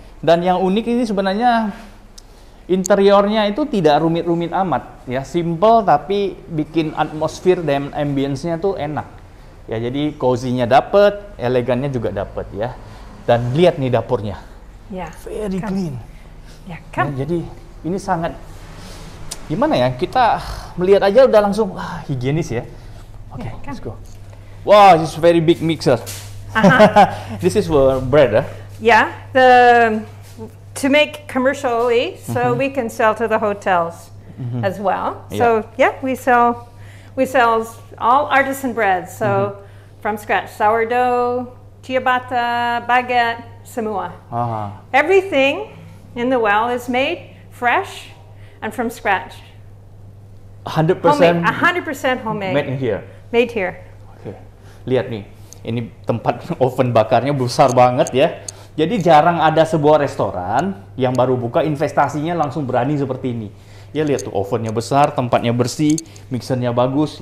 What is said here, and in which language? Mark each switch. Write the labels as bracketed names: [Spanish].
[Indonesian] Dan yang unik ini sebenarnya interiornya itu tidak rumit-rumit amat ya, simple tapi bikin atmosfer dan ambience-nya tuh enak. Ya, jadi cozy-nya dapet, elegannya juga dapet ya. Dan lihat nih dapurnya. Ya. [English] Very clean. [Indonesian] Ya, kan. Ya, jadi ini sangat gimana ya? Kita melihat aja udah langsung higienis ya. Oke, [English] let's go. Wow, this is very big mixer. This is for bread, Yeah, to make commercially, so we can sell to the hotels as well. So yeah, we sell all artisan breads. So from scratch, sourdough, ciabatta, baguette, [Indonesian] semua. [English] Everything in the well is made fresh and from scratch. 100% 100% homemade. Made in here. Made here. [Indonesian] Oke. Lihat nih, ini tempat oven bakarnya besar banget ya. Jadi jarang ada sebuah restoran yang baru buka investasinya langsung berani seperti ini. Ya lihat tuh ovennya besar, tempatnya bersih, mixernya bagus.